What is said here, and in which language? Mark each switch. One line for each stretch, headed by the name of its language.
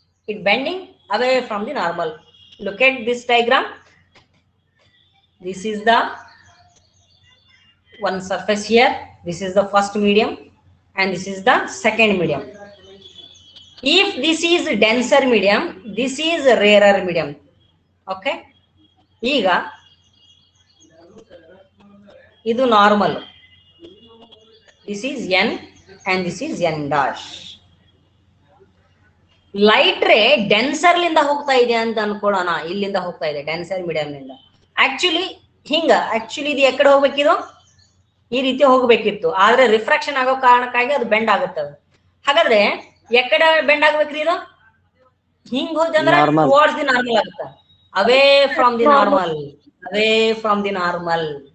English: it bending away from the normal. Look at this diagram. This is the one surface here. This is the first medium and this is the second medium. If this is denser medium, this is rarer medium.
Kannada: Okay, ಈಗ ಇದು normal,
English: This is n and this is n dash.
Kannada: Light ray denser ಲಿಂದ ಹೋಗ್ತಾ ಇದೆ ಅಂತ ಅನ್ಕೊಳ್ಳೋಣ, ಇಲ್ಲಿಂದ ಹೋಗ್ತಾ ಇದೆ denser medium ನಿಂದ. ಆಕ್ಚುಲಿ ಇದು ಎಕಡೆ ಹೋಗ್ಬೇಕಿದು, ಈ ರೀತಿ ಹೋಗ್ಬೇಕಿತ್ತು, ಆದ್ರೆ ರಿಫ್ರಾಕ್ಷನ್ ಆಗೋ ಕಾರಣಕ್ಕಾಗಿ ಅದು ಬೆಂಡ್ ಆಗುತ್ತೆ. ಹಾಗಾದ್ರೆ ಎಕಡೆ ಬೆಂಡ್ ಆಗ್ಬೇಕ್ರಿ ಇದು? ಹಿಂಗ್ ಹೋಯ್ತಂದ್ರೆ ಟುವರ್ಡ್ಸ್ ದಿ ನಾರ್ಮಲ್ ಆಗುತ್ತೆ,
English: away from the normal,
Kannada: away from the normal.